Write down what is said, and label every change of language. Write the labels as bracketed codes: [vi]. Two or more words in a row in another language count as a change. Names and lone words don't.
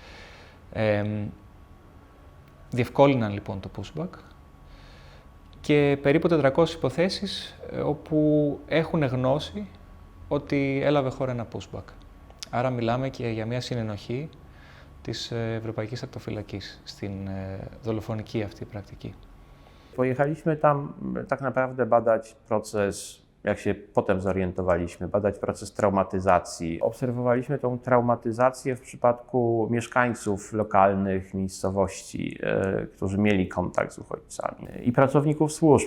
[el] Διευκόλυναν λοιπόν το pushback και περίπου 400 υποθέσεις όπου έχουν γνώση ότι έλαβε χώρα ένα pushback. Άρα μιλάμε και για μια συνενοχή της Ευρωπαϊκής Ακτοφυλακής στην δολοφονική αυτή πρακτική. [pl] Pojechaliśmy tam tak naprawdę badać proces, jak się potem zorientowaliśmy, badać proces traumatyzacji. Obserwowaliśmy tą traumatyzację w przypadku mieszkańców lokalnych miejscowości, którzy mieli kontakt z uchodźcami i pracowników służb.